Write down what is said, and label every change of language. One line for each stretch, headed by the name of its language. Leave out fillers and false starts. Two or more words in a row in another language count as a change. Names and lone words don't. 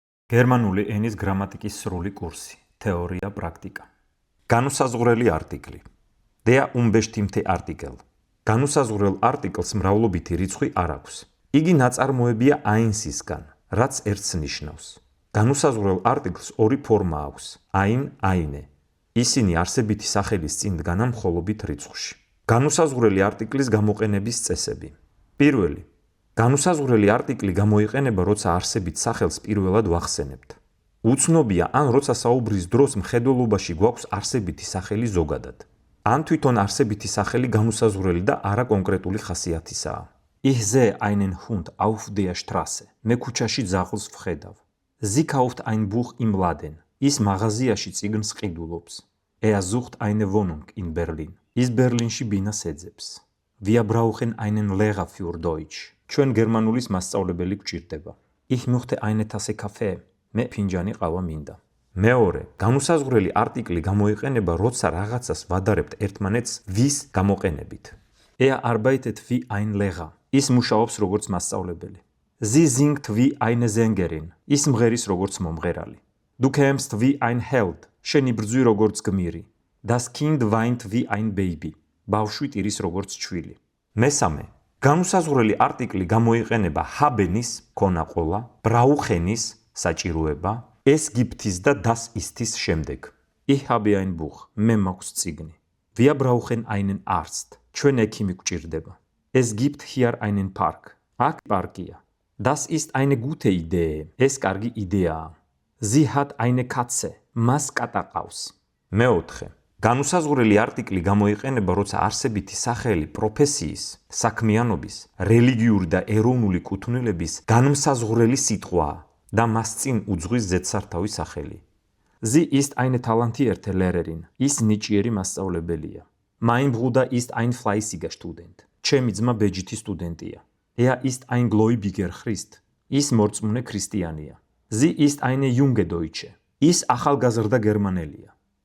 Georgian: გერმანული ენის გრამატიკის სრული კურსი, თეორია, პრაქტიკა. განუსაზღვრელი არტიკლი.
German: Der unbestimmte Artikel.
Georgian: განუსაზღვრელ არტიკლს მრავლობითი რიცხვი არ აქვს. იგი ნაწარმოებია einsისგან, რაც ერთს ნიშნავს. განუსაზღვრელ არტიკლს ორი ფორმა აქვს:
German: ein, eine.
Georgian: ისინი არსებითი სახელის წინ დგანან მხოლობით რიცხვში. განუსაზღვრელი არტიკლის გამოყენების წესები. პირველი. განუსაზღვრელი არტიკლი გამოიყენება, როცა არსებით სახელს პირველად ვახსენებთ. უცნობია, ან როცა საუბრის დროს მხედველობაში გვაქვს არსებითი სახელი ზოგადად. ან თვითონ არსებითი სახელი განუსაზღვრელი და არა კონკრეტული ხასიათისაა.
German: Ich sehe einen Hund auf der Straße.
Georgian: მე ქუჩაში ძაღლს ვხედავ.
German: Sie kauft ein Buch im Laden.
Georgian: ის მაღაზიაში წიგნს ყიდულობს.
German: Er sucht eine Wohnung in Berlin.
Georgian: ის ბერლინში ბინას ეძებს.
German: Wir brauchen einen Lehrer für Deutsch.
Georgian: ჩვენ გერმანულის მასწავლებელი გვჭირდება.
German: Ich möchte eine Tasse Kaffee.
Georgian: მე ფინჯანი ყავა მინდა. მეორე, განუსაზღვრელი არტიკლი გამოიყენება, როცა რაღაცას ვადარებთ ერთმანეთს ვის გამოყენებით.
German: Er arbeitet wie ein Lehrer.
Georgian: ის მუშაობს როგორც მასწავლებელი.
German: Sie singt wie eine Sängerin.
Georgian: ის მღერის როგორც მომღერალი.
German: Du kämpfst wie ein Held.
Georgian: შენი ბრძვი როგორც გმირი.
German: Das Kind weint wie ein Baby.
Georgian: ბავშვი ტირის როგორც ჩვილი. მესამე, განუსაზღვრელი არტიკლი გამოიყენება ჰაბენის, ქონა ყოლა, ბრაუხენის, საჭიროება,
German: es gibt's და das ist's შემდეგ. Ich habe ein Buch.
Georgian: მე მაქვს წიგნი.
German: Wir brauchen einen Arzt.
Georgian: ჩვენ ექიმი გვჭირდება.
German: Es gibt hier einen Park.
Georgian: აქ პარკია.
German: Das ist eine gute Idee.
Georgian: ეს კარგი იდეაა.
German: Sie hat eine Katze.
Georgian: მას კატა ყავს. მეოთხე. განუსაზღვრელი არტიკლი გამოიყენება, როცა არსებითი სახელი პროფესიის, საქმიანობის, რელიგიური და ეროვნული კუთვნილების განმსაზღვრელი სიტყვაა და მას წინ უძღვის ზედსართავი სახელი.
German: Sie ist eine talentierte Lehrerin.
Georgian: ის ნიჭიერი მასწავლებელია.
German: Mein Bruder ist ein fleißiger Student.
Georgian: ჩემი ძმა ბეჯითი სტუდენტია.
German: Er ist ein gläubiger Christ.
Georgian: ის მორწმუნე ქრისტიანია.
German: Sie ist eine junge Deutsche.
Georgian: ის ახალგაზრდა გერმანელია.